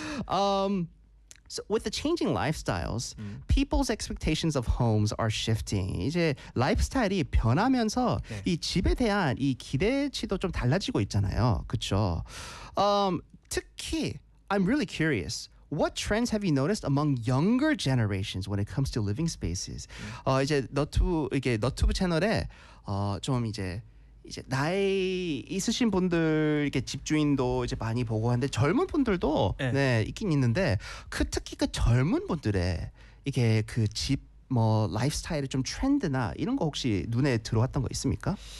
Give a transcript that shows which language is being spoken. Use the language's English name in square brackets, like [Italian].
[English] So with the changing lifestyles, people's expectations of homes are shifting. [Korean] 이제 라이프스타일이 변하면서 네. 이 집에 대한 이 기대치도 좀 달라지고 있잖아요. 그렇죠? 특히 [English] I'm really curious. What trends have you noticed among younger generations when it comes to living spaces? [Korean] 이제 너튜브 채널에 좀 이제 나이 있으신 분들 이렇게 집주인도 이제 많이 보고 하는데 젊은 분들도 네. 네 있긴 있는데 그 특히 그 젊은 분들의 이게 그 집 뭐 라이프스타일의 좀 트렌드나 이런 거 혹시 눈에 들어왔던 거 있습니까?